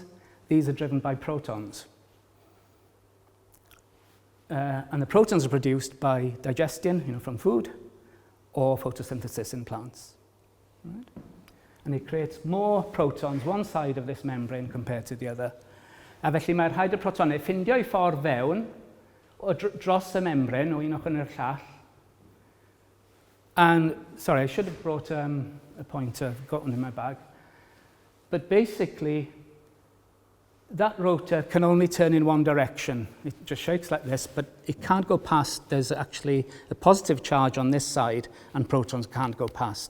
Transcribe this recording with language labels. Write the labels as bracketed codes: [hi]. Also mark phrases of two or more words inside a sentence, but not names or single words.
[en] These are driven by protons. And the protons are produced by digestion, you know, from food, or photosynthesis in plants. Right? And it creates more protons one side of this membrane compared to the other. [cy] A felly mae'r hydroprotonau ffindio I ffordd fewn o dros y membrane o un ochr i'r llall. [en] And, sorry, I should have brought a pointer, I've got one in my bag. But basically, that rotor can only turn in one direction. It just shakes like this, but it can't go past. There's actually a positive charge on this side, and protons can't go past.